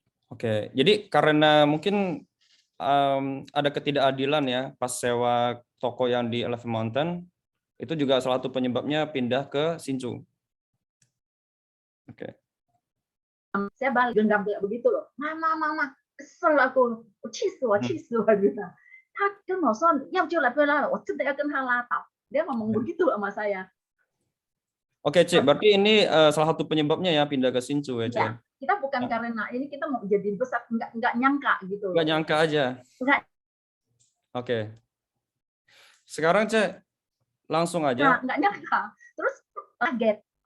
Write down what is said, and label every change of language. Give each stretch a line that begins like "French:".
Indonesian: Oke, jadi karena mungkin ada ketidakadilan ya pas sewa toko yang di Elephant Mountain, itu juga salah satu penyebabnya pindah ke Hsinchu. Oke. Saya balik genggam kayak begitu loh. Mama, kesel aku,
Chinese: 气死我，气死我
Indonesian: gitu.
Chinese: 他跟我说要就来，不要来，我真的要跟他拉倒.
Indonesian: Dia ngomong begitu sama saya. Oke, Cik, berarti ini salah satu penyebabnya ya pindah ke Hsinchu ya, Cik? Ya, kita bukan karena ini kita mau jadi besar, nggak nyangka gitu. Nggak nyangka aja. Nggak. Oke. Sekarang, Cik, langsung aja. Nggak nyangka. Terus kaget.